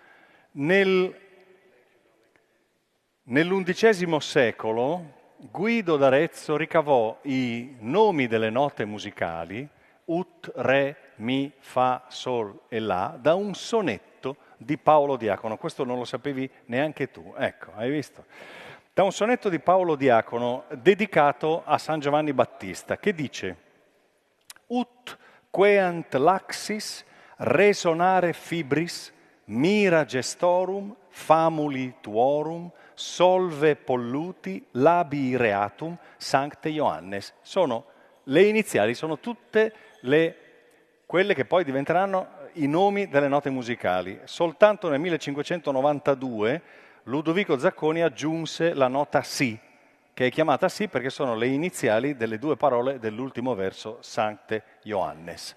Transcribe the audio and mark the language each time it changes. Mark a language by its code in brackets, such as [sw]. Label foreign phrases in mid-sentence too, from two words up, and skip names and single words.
[it] Nell'XI secolo Guido d'Arezzo ricavò i nomi delle note musicali, ut, re, mi, fa, sol e la, da un sonetto di Paolo Diacono. Questo non lo sapevi neanche tu, ecco, hai visto? Da un sonetto di Paolo Diacono dedicato a San Giovanni Battista, che dice: [la] ut queant laxis resonare fibris mira gestorum famuli tuorum solve polluti labii reatum sancte Ioannes. [it] Sono le iniziali, sono tutte quelle che poi diventeranno i nomi delle note musicali. Soltanto nel 1592 Ludovico Zacconi aggiunse la nota Si, che è chiamata Si perché sono le iniziali delle 2 parole dell'ultimo verso, [la] Sancte Ioannes.